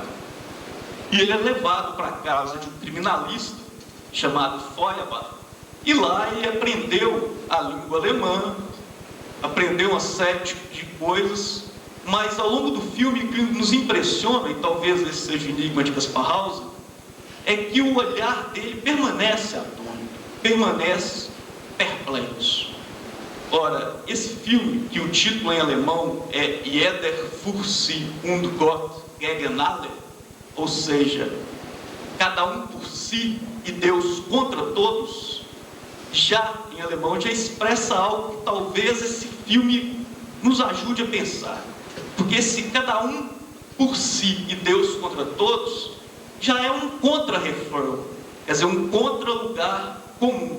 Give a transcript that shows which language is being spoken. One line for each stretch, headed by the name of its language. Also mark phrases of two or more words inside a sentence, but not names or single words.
Portuguese: E ele é levado para a casa de um criminalista chamado Feuerbach, e lá ele aprendeu a língua alemã, aprendeu uma série de coisas, mas ao longo do filme o que nos impressiona, e talvez esse seja o enigma de Kaspar Hauser, é que o olhar dele permanece atônito, permanece perplexo. Ora, esse filme, que o título em alemão é
German: Jeder für sich und Gott gegen alle,
Portuguese: ou seja, cada um por si e Deus contra todos, já em alemão já expressa algo que talvez esse filme nos ajude a pensar. Porque se cada um por si e Deus contra todos, já é um contra-refrão, quer dizer, um contra-lugar comum.